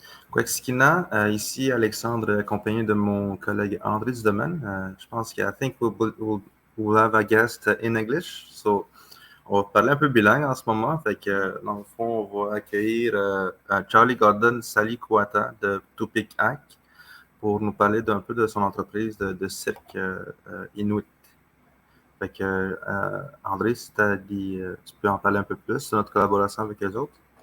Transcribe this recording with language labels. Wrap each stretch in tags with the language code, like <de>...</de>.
<fr>Kwekskina, ici Alexandre, accompagné de mon collègue André du domaine. Je pense</fr> <en>I think we'll have a guest in English.</en> <fr>So, on va parler un peu bilingue en ce moment. Fait que, dans le fond, on va accueillir Charlie Gordon Saali Kuata de Tupiq ACT pour nous parler d'un peu de son entreprise de cirque Inuit. Fait que, André, si tu peux en parler un peu plus de notre collaboration avec les autres?</fr>